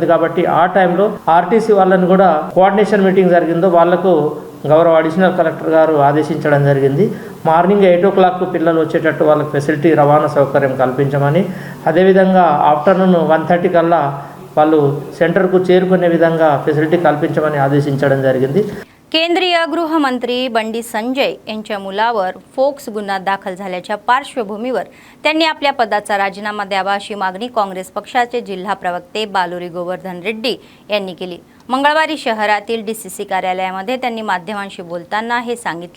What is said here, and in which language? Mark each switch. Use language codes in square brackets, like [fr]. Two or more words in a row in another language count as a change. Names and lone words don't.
[te] కాబట్టి ఆ టైంలో ఆర్టీసీ వాళ్ళని కూడా [en] coordination meeting [te] జరిగిందో వాళ్లకు గౌరవ [en] additional collector [te] గారు ఆదేశించడం జరిగింది. [en] morning 8 o'clock [te] పిల్లలు వచ్చేటట్టు వాళ్ళకి ఫెసిలిటీ రవాణా సౌకర్యం కల్పించమని, అదేవిధంగా ఆఫ్టర్నూన్ 1:30 కల్లా వాళ్ళు సెంటర్కు చేరుకునే విధంగా ఫెసిలిటీ కల్పించమని ఆదేశించడం జరిగింది. [mr] केंद्रीय गृहमंत्री बंडी संजय यांच्या मुलावर फोक्स गुन्हा दाखल झाल्याच्या पार्श्वभूमीवर त्यांनी आपल्या पदाचा राजीनामा द्यावा अशी मागणी काँग्रेस पक्षाचे जिल्हा प्रवक्ते बालुरी गोवर्धन रेड्डी यांनी केली. मंगळवारी शहरातील DCC कार्यालयामध्ये त्यांनी माध्यमांशी बोलताना हे सांगितले.